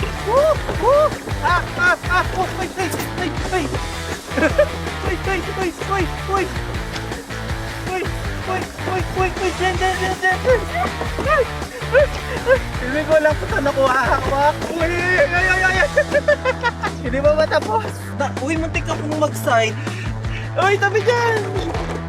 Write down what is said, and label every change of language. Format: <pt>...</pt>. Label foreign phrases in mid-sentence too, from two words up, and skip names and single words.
<en>Woo, woo. Oh, wait, wait, wait, wait. Wait, wait, wait, wait, wait. Wait, wait, wait, wait, wait,</en> <tl>dyan, dyan, dyan, dyan. Hindi ko lang ito nakuha-hawak. Uy, ay, ay, ay, ay. Hindi ba matapos? Uy, muntik akong mag-side. Uy, tabi dyan.</tl>